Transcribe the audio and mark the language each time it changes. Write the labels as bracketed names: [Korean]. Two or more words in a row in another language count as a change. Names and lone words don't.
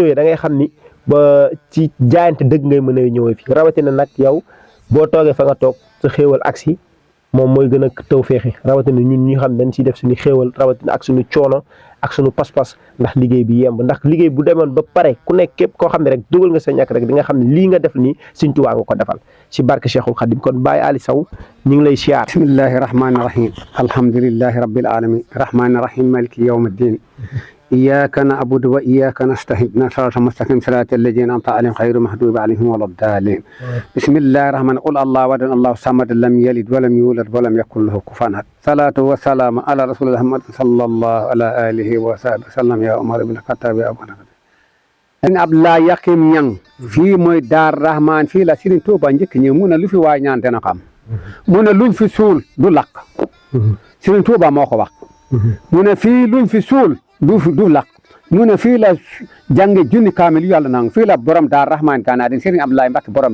[Wolof] da ngay xam ni ba ci jaayante dëgg ngay mën a ñëwee fii rawatina nag yow boo toogee fa nga toog sa xéewal agsi moom mooy gën a tawféexi rawatina ñun ñi xam dañ ciy def suñu xéewal rawatina ak suñu coono ak suñu pas-pas ndax liggéey bi yemb ndax liggéey bu demoon ba pare ku nekk képp koo xam ne rek dugal nga sa ñàkk rek di nga xam ne lii nga def nii Sëriñ Tuubaa nga ko defal ci barke Cheikhul Khadim kon Baye Ali Sow ñu ngi lay siyaar. [Arabic] بسم الله الرحمن الرحيم الحمد لله رب العالمين الرحمن الرحيم مالك يوم الدين إياك نعبد وإياك نستعين صراط المستقيم صراط الذين أنعمت عليهم غير المغضوب عليهم ولا الضالين بسم الله الرحمن قل الله أحد الله الصمد لم يلد ولم يولد ولم يكن له كفوا أحد صلاة وسلام على رسول الله محمد صلى الله على آله وصحبه وسلم يا عمر بن الخطاب يا أبو بكر [Wolof] en Abdoulaye Yakhim Niang fii mooy Daar Rahman fii la Serigne Touba njëkk ñëw mu ne lu fi waay ñaan dana xam mu ne luñ fi suul du lakk Serigne Touba moo ko wax mu ne fii luñ fi suul du lakk mu ne fii la jànge junni kaamil yàlla nang fii la borom Daar Rahman Gana din Serigne Abdoulaye Mbacké borom